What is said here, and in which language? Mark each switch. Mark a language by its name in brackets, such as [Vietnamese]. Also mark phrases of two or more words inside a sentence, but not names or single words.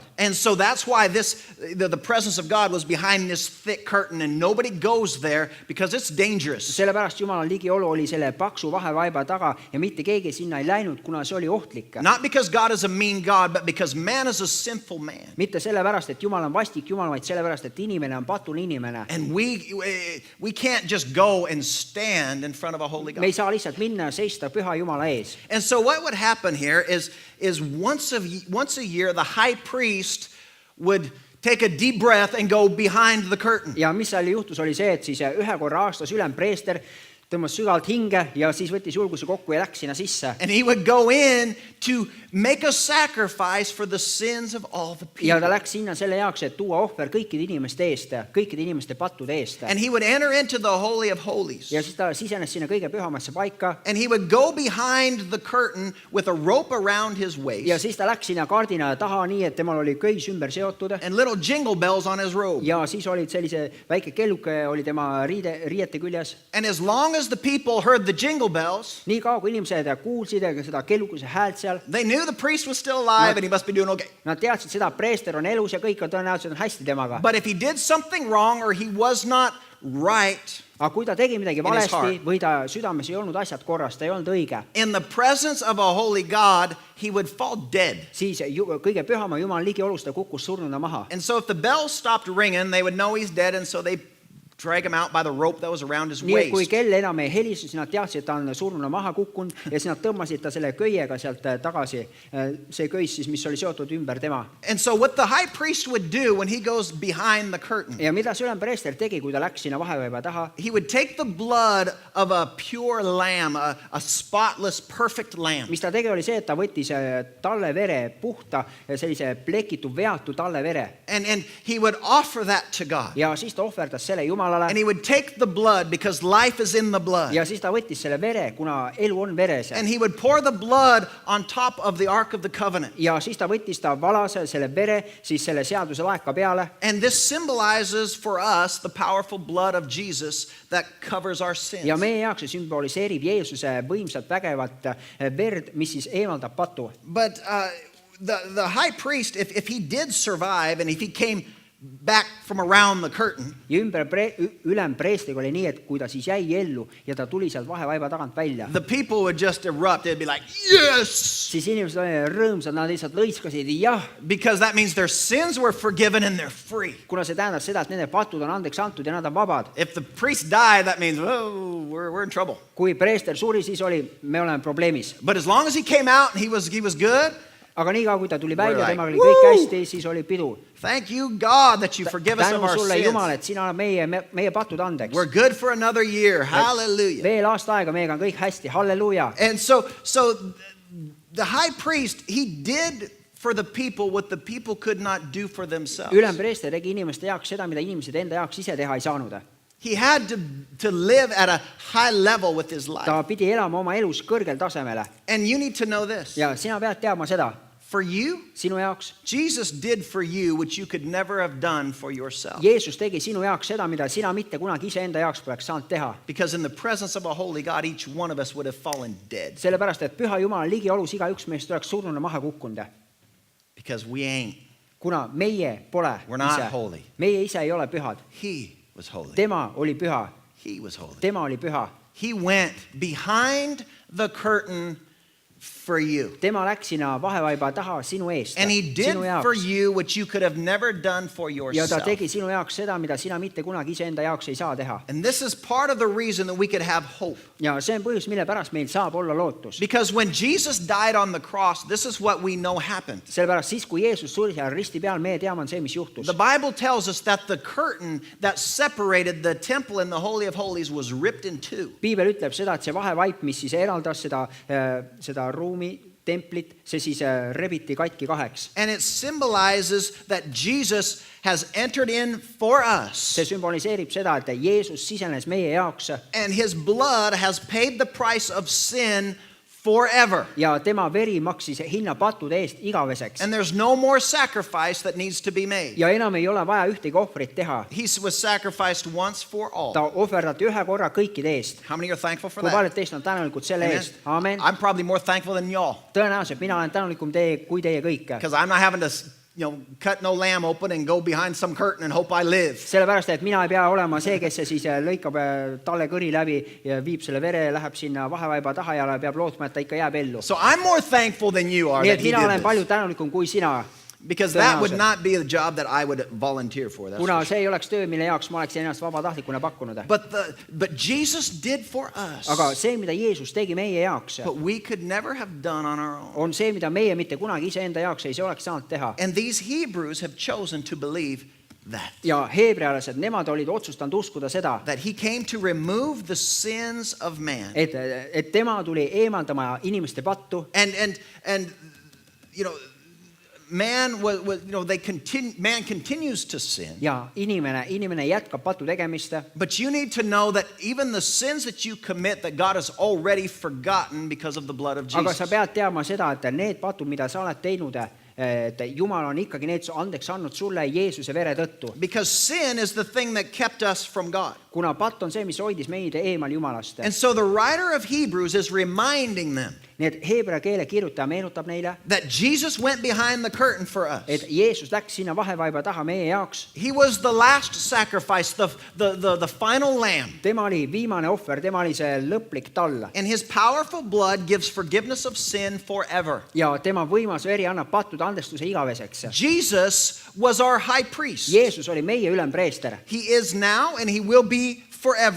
[English] And so that's why the presence of God was behind this thick curtain and nobody goes there because it's dangerous. [Estonian] Sellepärast Jumala ligiolu oli selle paksu vahevaiba taga ja mitte keegi sinna ei läinud, kuna see oli ohtlik. [English] Not because God is a mean God, but because man is a sinful man. [Estonian] Mitte sellepärast, et Jumal on vastik Jumal, vaid sellepärast, et inimene on patune inimene. [English] And we can't just go and stand in front of a holy God. [Estonian] Me ei saa lihtsalt minna ja seista püha Jumala ees. [English] And so what would happen here is once a year the high priest would take a deep breath and go behind the curtain. [Estonian] Ja mis seal juhtus oli see, et siis ühe korra aastas ülempreester tõmbas sügavalt hinge ja siis võttis julguse kokku ja läks sinna sisse. [English] And he would go in to make a sacrifice for the sins of all the [Estonian] Ja ta [English] people. [Estonian] läks sinna selle jaoks, et tuua ohver kõikide inimeste eest, kõikide inimeste pattude eest. [English] And he would enter into the Holy of Holies. [Estonian] Ja siis ta sisenes sinna kõige pühamasse paika. [English] And he would go behind the curtain with a rope around his [Estonian] Ja [English] waist [Estonian] siis ta läks sinna kardina taha nii, et temal oli köis ümber seotud. [English] and little jingle bells on his robe. [Estonian] Ja siis olid sellise väike kelluke oli tema riiete küljes. [English] And as long as the people heard the jingle bells, [Estonian] Nii kaua, kui inimesed kuulsid seda kellukese häält seal, [English] they knew the priest was still alive and he must be doing okay. [Estonian] nad teadsid seda, preester on elus ja kõik on tõenäoliselt hästi temaga. [English] But if he did something wrong or he was not right [Estonian] Aga kui ta tegi midagi [English] his [Estonian] valesti [English] heart. [Estonian] või ta südames ei olnud asjad korras, ta ei olnud õige, [English] in the presence of a holy God, he would fall dead. [Estonian] siis kõige pühama Jumala ligiolus ta kukkus surnuna maha. [English] And so if the bells stopped ringing, they would know he's dead, and so they drag him out by the rope that was around his [Estonian] Nii et kui [English] waist. [Estonian] kell enam ei helistu, siis nad teadsid, et ta on surnuna maha kukkunud ja siis nad tõmbasid ta selle köiega sealt tagasi. See köis siis, mis oli seotud ümber tema. [English] And so what the high priest would do when he goes behind the curtain, [Estonian] Ja mida see ülempreester tegi, kui ta läks sinna vahevaiba taha? [English] he would take the blood of a pure lamb, a spotless, perfect lamb, [Estonian] Mis ta tegi, oli see, et ta võttis talle vere, puhta, sellise plekitu, veatu talle vere. [English] and he would offer that to God. [Estonian] Ja siis ta ohverdas selle Jumalale. [English] And he would take the blood because life is in the blood. [Estonian] Ja siis ta võttis selle vere, kuna elu on veres. [English] And he would pour the blood on top of the Ark of the Covenant. [Estonian] Ja siis ta võttis ta valas selle vere siis selle seaduse laeka peale. [English] And this symbolizes for us the powerful blood of Jesus that covers our sins. [Estonian] Ja meie jaoks see sümboliseerib Jeesuse võimsat vägevat verd, mis siis eemaldab patu. [English] But the high priest, if he did survive and if he came back from around the curtain, [Estonian] Ja ülempreestriga oli nii, et kui ta siis jäi ellu ja ta tuli sealt vahevaiba tagant välja, [English] the people would just erupt. They'd be like, yes! [Estonian] siis inimesed olid rõõmsad, nad lihtsalt lõiskasid jah, [English] Because that means their sins were forgiven and they're free. [Estonian] kuna see tähendab seda, et nende patud on andeks antud ja nad on vabad. [English] If the priest died, that means, oh, we're in trouble. [Estonian] Kui preester suri, siis oli, me oleme probleemis. [English] But as long as he came out and he was good, [Estonian] Aga nii kaua, kui ta tuli [English] We're [Estonian] välja, [English] like, [Estonian] temaga oli kõik [English] woo! [Estonian] hästi, siis oli pidu. [English] thank you, God, that you forgive us of [Estonian] Tänu [English] our [Estonian] sulle, Jumal, [English] sins. [Estonian] et sina oled meie patud andeks. [English] We're good for another year. Hallelujah. [Estonian] Veel aasta aega meiega on kõik hästi, halleluuja. [English] And so the high priest, he did for the people what the people could not do for themselves. [Estonian] Ülempreester tegi inimeste jaoks seda, mida inimesed enda jaoks ise teha ei saanud. [English] He had to live at a high level with his life. [Estonian] Ta pidi elama oma elus kõrgel tasemele. [English] And you need to know this. [Estonian] Ja sina pead teadma seda, [English] For you, [Estonian] sinu jaoks. [English] Jesus did for you what you could never have done for yourself. [Estonian] Jeesus tegi sinu jaoks seda, mida sina mitte kunagi ise enda jaoks poleks saanud teha. [English] Because in the presence of a holy God, each one of us would have fallen dead. [Estonian] Sellepärast, et püha Jumala ligiolus igaüks meist oleks surnuna maha kukkunud. [English] Because we ain't. [Estonian] Kuna meie pole [English] We're not [Estonian] ise. [English] holy. [Estonian] Meie ise ei ole pühad. [English] He was holy. [Estonian] Tema oli püha. [English] He was holy. [Estonian] Tema oli püha. [English] He went behind the curtain for you. [Estonian] tema läks sinna vahevaiba taha sinu eest, [English] And he did [Estonian] sinu [English] for [Estonian] jaoks. [English] you what you could have never done for [Estonian] Ja ta [English] yourself. [Estonian] tegi sinu jaoks seda, mida sina mitte kunagi iseenda jaoks ei saa teha. [English] And this is part of the reason that we could have hope. [Estonian] Ja see on põhjus, mille pärast meil saab olla lootus. [English] Because when Jesus died on the cross, this is what we know happened. [Estonian] Sellepärast siis, kui Jeesus suri seal risti peal, me teame on see, mis juhtus. [English] The Bible tells us that the curtain that separated the temple and the Holy of Holies was ripped in two. [Estonian] Piibel ütleb seda, et see vahevaip, mis siis eraldas seda ruumi, templit, see siis rebiti katki kaheks. [English] And it symbolizes that Jesus has entered in for us. [Estonian] See sümboliseerib seda, et Jeesus sisenes meie jaoks [English] And his blood has paid the price of sin forever. [Estonian] ja tema veri maksis hinna pattude eest igaveseks. [English] And there's no more sacrifice that needs to be made. [Estonian] Ja enam ei ole vaja ühtegi ohvrit teha. [English] He was sacrificed once for all. [Estonian] Ta ohverdati ühe korra kõikide eest. [English] How many are thankful for [Estonian] Kui [English] that? [Estonian] paljud teist on tänulikud selle [English] Amen. [Estonian] eest? [English] Amen. I'm probably more thankful than y'all. [Estonian] Tõenäoliselt mina olen tänulikum kui teie kõik. [English] Because I'm not having to, cut no lamb open and go behind some curtain and hope I live. [Estonian] Sellepärast, et mina ei pea olema see, kes see siis lõikab talle kõri läbi ja viib selle vere, läheb sinna vahevaiba taha ja peab lootma, et ta ikka jääb ellu. [English] So I'm more thankful than you are [Estonian] Nii [English] that [Estonian] et [English] he [Estonian] mina olen [English] did [Estonian] palju [English] this. [Estonian] tänulikum kui sina, [English] Because that would not be the job that I would volunteer for. That's [Estonian] kuna [English] for sure. [Estonian] see ei oleks töö, mille jaoks ma oleksin ennast vabatahtlikuna pakkunud. [English] But Jesus did for us [Estonian] Aga see, mida Jeesus tegi meie jaoks, [English] what we could never have done on our own. [Estonian] on see, mida meie mitte kunagi iseenda jaoks ei oleks saanud teha. [English] And these Hebrews have chosen to believe that. [Estonian] Ja heebrealased, nemad olid otsustanud uskuda seda, [English] That he came to remove the sins of man. [Estonian] et tema tuli eemaldama inimeste pattu. [English] And man was man continues to sin. [Estonian] Ja inimene jätkab patu tegemist. [English] But you need to know that even the sins that you commit, that God has already forgotten because of the blood of [Estonian] Aga sa [English] Jesus. [Estonian] pead teadma seda, et need patud, mida sa oled teinud, et Jumal on ikkagi need andeks andnud sulle Jeesuse vere tõttu. [English] Because sin is the thing that kept us from God. [Estonian] Kuna patt on see, mis hoidis meid eemal Jumalast. [English] And so the writer of Hebrews is reminding them [Estonian] Nii et heebrea keele kirjutaja meenutab neile, [English] that Jesus went behind the curtain for us. [Estonian] et Jeesus läks sinna vahevaiba taha meie jaoks. [English] He was the last sacrifice, the final lamb. [Estonian] Tema oli viimane ohver, tema oli see lõplik tall. [English] And his powerful blood gives forgiveness of sin forever. [Estonian] Ja tema võimas veri annab pattude andestuse igaveseks. [English] Jesus was our high priest. [Estonian] Jeesus oli meie ülempreester. [English] He is now and he will be [Estonian] Ta [English] forever.